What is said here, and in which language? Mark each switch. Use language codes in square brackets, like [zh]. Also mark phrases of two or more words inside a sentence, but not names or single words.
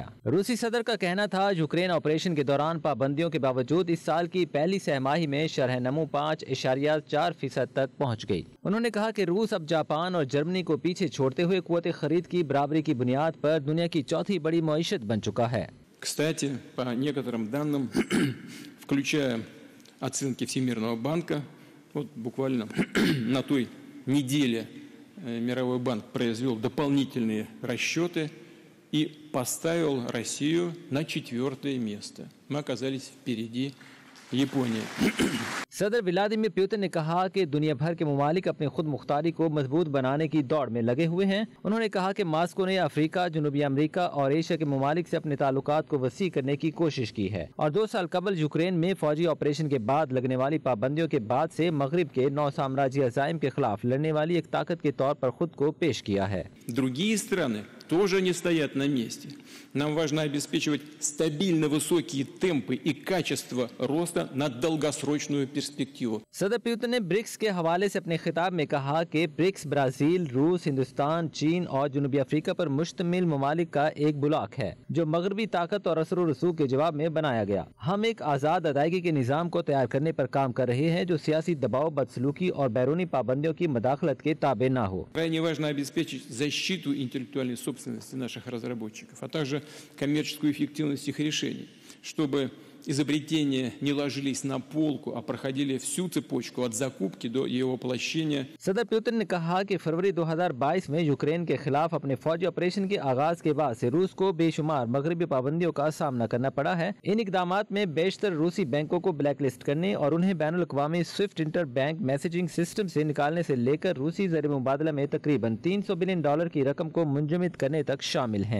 [ur] روسی صدر کا کہنا تھا یوکرین آپریشن کے دوران پابندیوں کے باوجود اس سال کی پہلی سہ ماہی میں شرح نمو 5.4% تک پہنچ گئی۔ انہوں نے کہا کہ روس اب جاپان اور جرمنی کو پیچھے چھوڑتے ہوئے قوت خرید کی برابری کی بنیاد پر دنیا کی چوتھی بڑی معیشت بن چکا ہے۔ [ru] Кстати, по некоторым данным, включая оценки Всемирного банка, вот буквально на той неделе Мировой банк произвел дополнительные расчеты и поставил Россию на 4-е место. Мы оказались впереди Японии. [ur] صدر ولادیمیر پوتن نے کہا کہ دنیا بھر کے ممالک اپنی خود مختاری کو مضبوط بنانے کی دوڑ میں لگے ہوئے ہیں۔ انہوں نے کہا کہ ماسکو نے افریقہ، جنوبی امریکہ اور ایشیا کے ممالک سے اپنے تعلقات کو وسیع کرنے کی کوشش کی ہے، اور 2 سال قبل یوکرین میں فوجی آپریشن کے بعد لگنے والی پابندیوں کے بعد سے مغرب کے نو سامراجی عزائم کے خلاف لڑنے والی ایک طاقت کے طور پر خود کو پیش کیا ہے۔ [ru] Другие страны тоже не стоят на месте. Нам важно обеспечивать стабильно высокие темпы и качество роста на долгосрочную перспективу. [ur] صدر پوتن نے برکس کے حوالے سے اپنے خطاب میں کہا کہ برکس برازیل، روس، ہندوستان، چین اور جنوبی افریقہ پر مشتمل ممالک کا ایک بلاک ہے جو مغربی طاقت اور اثر و رسوخ کے جواب میں بنایا گیا۔ ہم ایک آزاد ادائیگی کے نظام کو تیار کرنے پر کام کر رہے ہیں جو سیاسی دباؤ، بدسلوکی اور بیرونی پابندیوں کی مداخلت کے تابع نہ ہو۔ [ru] Крайне важно обеспечить защиту интеллектуальной собственности наших разработчиков, а также коммерческую эффективность их решений, чтобы изобретения не ложились на полку, а проходили всю цепочку от закупки до ее воплощения. [ur] صدر پوتن نے کہا کہ فروری 2022 میں یوکرین کے خلاف اپنے فوجی آپریشن کے آغاز کے بعد سے روس کو بے شمار مغربی پابندیوں کا سامنا کرنا پڑا ہے۔ ان اقدامات میں بیشتر روسی بینکوں کو [en] black list [ur] کرنے اور انہیں بین الاقوامی [en] SWIFT inter bank messaging system [ur] سے نکالنے سے لے کر روسی زر مبادلہ میں تقریباً $300 بلین کی رقم کو منجمد کرنے تک شامل ہیں۔